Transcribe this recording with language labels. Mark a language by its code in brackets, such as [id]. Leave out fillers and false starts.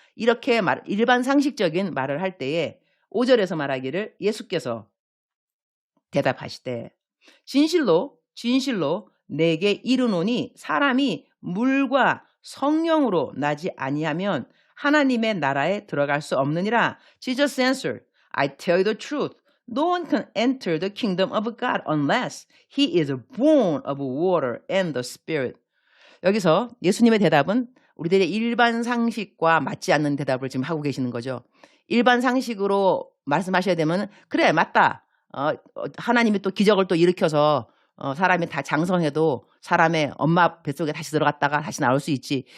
[ko] 이렇게 일반 상식적인 말을 할 때에 5절에서 말하기를 예수께서 대답하시되 진실로 내게 이르노니 사람이 물과 성령으로 나지 아니하면 하나님의 나라에 들어갈 수 없느니라. [en] Jesus answered, I tell you the truth. No one can enter the kingdom of God unless he is born of water and the Spirit. [ko] 여기서 예수님의 대답은 우리들의 일반 상식과 맞지 않는 대답을 지금 하고 계시는 거죠. 일반 상식으로 말씀하셔야 되면 그래 맞다. 하나님이 또 기적을 또 일으켜서 사람이 다 장성해도 사람의 엄마 뱃속에 다시 들어갔다가 다시 나올 수 있지.